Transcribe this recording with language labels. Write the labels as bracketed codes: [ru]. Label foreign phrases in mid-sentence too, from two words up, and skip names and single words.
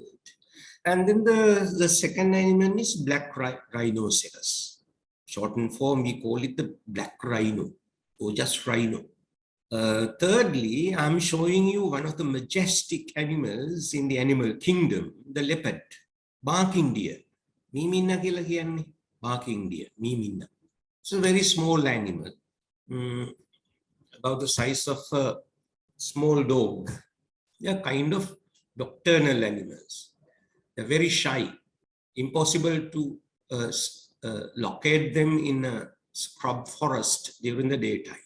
[en] And then the second animal is black rhinoceros. Shortened form, we call it the black rhino or just rhino. Thirdly, I'm showing you one of the majestic animals in the animal kingdom, the leopard, barking deer. [si] මීමින්නා කියලා කියන්නේ, [en] barking deer, miminna. It's a very small animal, about the size of a small dog. They are kind of nocturnal animals. They're very shy, impossible to locate them in a scrub forest during the daytime.